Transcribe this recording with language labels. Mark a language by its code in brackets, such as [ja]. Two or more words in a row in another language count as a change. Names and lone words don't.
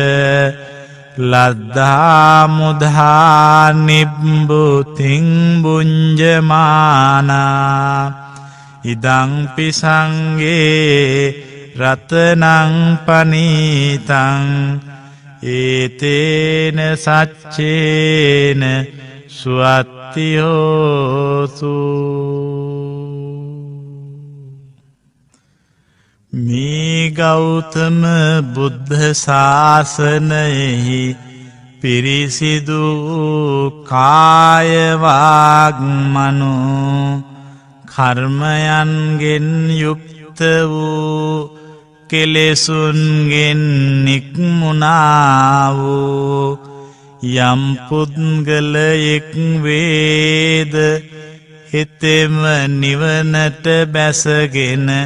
[pi] ලද්දා මුධා නිබ්බුතින් බුඤ්ජමානා ඉදං පිසංගේ රතනං පනීතං ඒතේන සච්චේන සුවත්ති හෝතු. [si] මේ ගෞතම බුද්ධ ශාසනයෙහි පිරිසිදු කාය වාග් මනෝ කර්මයන්ගෙන් යුක්ත වූ කෙලෙසුන්ගෙන් නික්මුණා වූ යම් පුද්ගලයෙක් වේද හිතෙම නිවනට බැසගෙන